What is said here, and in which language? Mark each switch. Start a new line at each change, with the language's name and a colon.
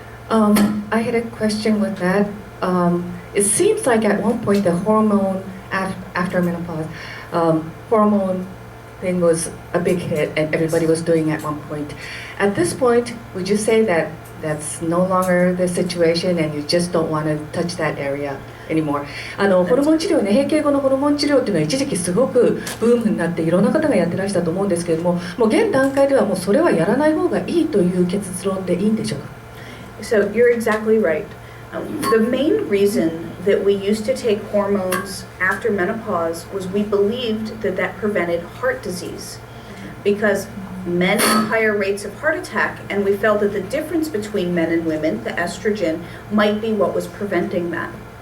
English: I had a question with that. It seems like at one point the hormone after menopause, hormone thing was a big hit and everybody was doing it at one point. At this point, would you say that that's no longer the situation and you just don't want to touch that area anymore?
Japanese: ホルモン治療ね、閉経後のホルモン治療っていうのは一時期すごくブームになっていろんな方がやってらしたと思うんですけれども、もう現段階ではもうそれはやらない方がいいという結論でいいんでしょうか?
English: So you're exactly right. The main reason that we used to take hormones after menopause was we believed that that prevented heart disease, because men have higher rates of heart attack, and we felt that the difference between men and women, the estrogen, might be what was preventing that.